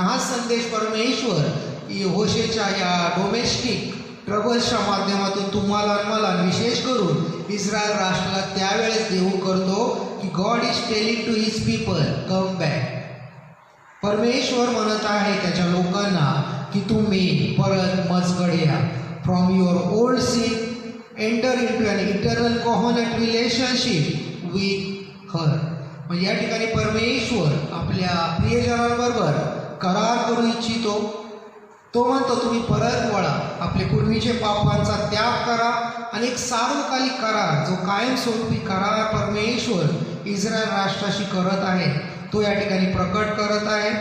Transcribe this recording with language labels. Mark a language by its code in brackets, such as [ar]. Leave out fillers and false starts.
[mr] हा संदेश परमेश्वर होशेच्या या डोमेस्टिक ट्रबल्सच्या माध्यमातून तुम्हाला आणि मला विशेष करून इस्रायल राष्ट्राला त्यावेळेस देऊ करतो की [en] God is telling to his people come back. [mr] परमेश्वर म्हणत आहे त्याच्या लोकांना की तुम्ही परत मजकडे या. [en] From your old sin enter into an eternal covenant relationship with her. [mr] म्हणजे या ठिकाणी परमेश्वर आपल्या प्रियजनांबरोबर करार करू इच्छितो. तो म्हणतो तुम्ही परत वळा, आपले पूर्वीचे पापांचा त्याग करा आणि एक सार्वकालिक करार जो कायमस्वरूपी करार परमेश्वर इस्रायल राष्ट्राशी करत आहे तो या ठिकाणी प्रकट करत आहे.